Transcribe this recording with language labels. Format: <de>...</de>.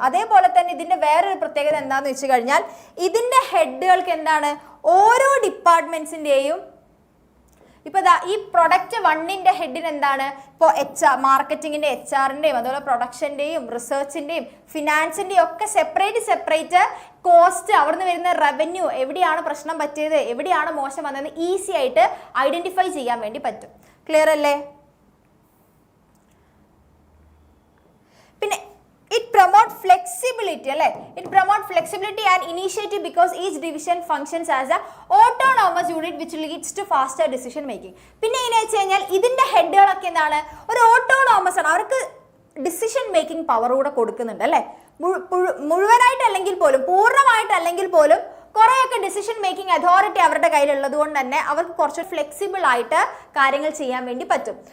<ml>അതേപോലെ തന്നെ ഇതിൻ്റെ വേറൊരു പ്രത്യേകത എന്താണെന്ന് വെച്ച് കഴിഞ്ഞാൽ ഇതിൻ്റെ ഹെഡുകൾക്ക് എന്താണ്, ഓരോ ഡിപ്പാർട്ട്മെന്റ്സിൻ്റെയും ഇപ്പോൾ ഈ പ്രൊഡക്റ്റ് 1ന്റെ ഹെഡിന് എന്താണ്, ഇപ്പോൾ മാർക്കറ്റിങ്ങിൻ്റെ HR-ൻ്റെയും അതുപോലെ പ്രൊഡക്ഷൻ്റെയും റിസർച്ചിൻ്റെയും ഫിനാൻസിൻ്റെയും ഒക്കെ സെപ്പറേറ്റ് കോസ്റ്റ്, അവിടുന്ന് വരുന്ന റവന്യൂ, എവിടെയാണ് പ്രശ്നം പറ്റിയത്, എവിടെയാണ് മോശം വന്നതെന്ന് ഈസി ആയിട്ട് ഐഡന്റിഫൈ ചെയ്യാൻ വേണ്ടി പറ്റും. ക്ലിയർ അല്ലേ?</ml> <en>പിന്നെ it promote flexibility അല്ലേ. It promote flexibility and initiative because each division functions as a autonomous unit which leads to faster decision making.</en> <ml>പിന്നെ എങ്ങനെ വെച്ച് കഴിഞ്ഞാൽ ഇതിൻ്റെ ഹെഡുകളൊക്കെ എന്താണ്, ഒരു ഓട്ടോണോമസ് ആണ്, അവർക്ക് ഡിസിഷൻ മേക്കിംഗ് പവർ കൂടെ കൊടുക്കുന്നുണ്ട് അല്ലേ. മുഴുവനായിട്ടല്ലെങ്കിൽ പോലും, പൂർണ്ണമായിട്ടല്ലെങ്കിൽ പോലും കുറേയൊക്കെ ഡിസിഷൻ മേക്കിംഗ് അതോറിറ്റി അവരുടെ കയ്യിലുള്ളത് കൊണ്ട് തന്നെ അവർക്ക് കുറച്ച് ഫ്ലെക്സിബിൾ ആയിട്ട് കാര്യങ്ങൾ ചെയ്യാൻ വേണ്ടി പറ്റും.</ml>